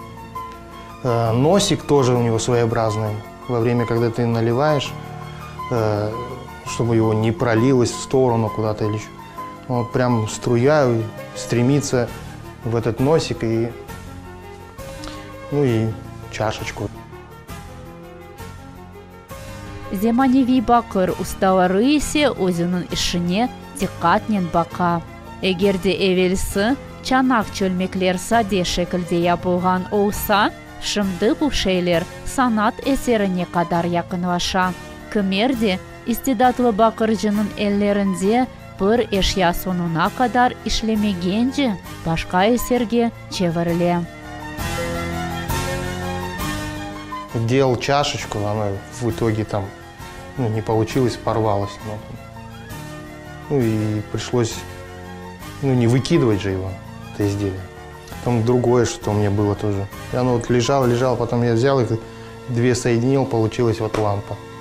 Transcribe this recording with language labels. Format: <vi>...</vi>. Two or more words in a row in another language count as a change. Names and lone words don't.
<ru>Носик тоже у него своеобразный. Во время, когда ты наливаешь, чтобы его не пролилось в сторону куда-то или еще. Он прям струя стремится в этот носик и чашечку.</ru> <crh>Земаневи бакыр ustaları ise özünün işine dikkatle baka. Eğer de evvelsi çanak çölmekler sade şekilde yapılgan olsa, şimdi bu şeyler sanat eserine kadar yakınlaşa. Kimer de istidatlı bakırcının ellerinde bir eşya sonuna kadar işlemegence başka eserge çevirile.</crh> <ru>Делал чашечку, она в итоге там не получилось, порвалась. И пришлось не выкидывать же его, это изделие. Потом другое, что у меня было тоже. И оно вот лежало, потом я взял их, две соединил, получилась вот лампа.</ru>